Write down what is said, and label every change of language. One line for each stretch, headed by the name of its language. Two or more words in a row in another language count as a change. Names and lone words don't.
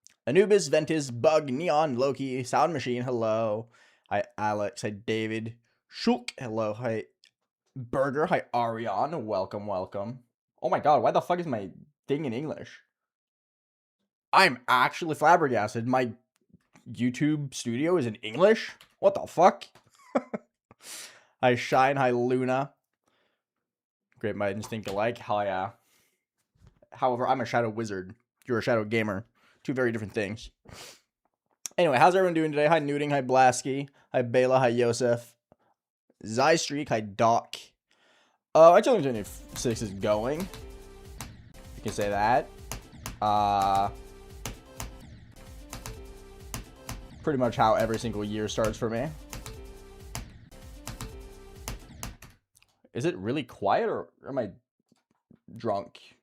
English: Anubis, Ventus, Bug, Neon, Loki, Sound Machine, hello. Hi, Alex. Hi, David. Shulk, hello. Hi, Burger. Hi, Arion. Welcome, welcome. Oh my god, why the fuck is my thing in English? I'm actually flabbergasted. My YouTube studio is in English? What the fuck? Hi, Shine. Hi, Luna. Great Might Instinct alike. Hell yeah. However, I'm a Shadow Wizard. You're a Shadow Gamer. Two very different things. Anyway, how's everyone doing today? Hi, Newting. Hi, Blasky. Hi, Bela. Hi, Yosef. Zystreak. Hi, Doc. I told you 26 is going. You can say that. Pretty much how every single year starts for me. Is it really quiet or am I drunk?